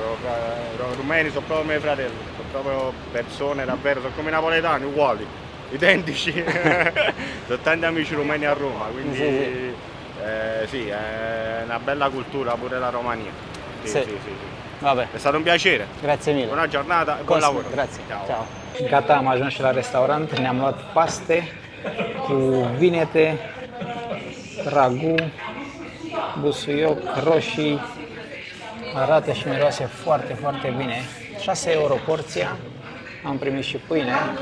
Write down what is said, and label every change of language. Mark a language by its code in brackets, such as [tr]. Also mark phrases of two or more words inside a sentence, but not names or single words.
[it] Rumeni sono proprio miei fratelli, sono proprio persone davvero, sono come i napoletani, uguali, identici. Sono tanti amici rumeni a Roma, quindi sì, è una bella cultura pure la Romania. Sì. Vabbè. È stato un piacere. Grazie mille. Buona giornata e buon lavoro. Grazie. Ciao. Ciao. [ro] Gata, am ajuns și la restaurant. Ne-am luat paste cu vinete, ragu, busuioc, roșii. Arată și miroase foarte, foarte bine. 6 euro porția. Am primit și pâine.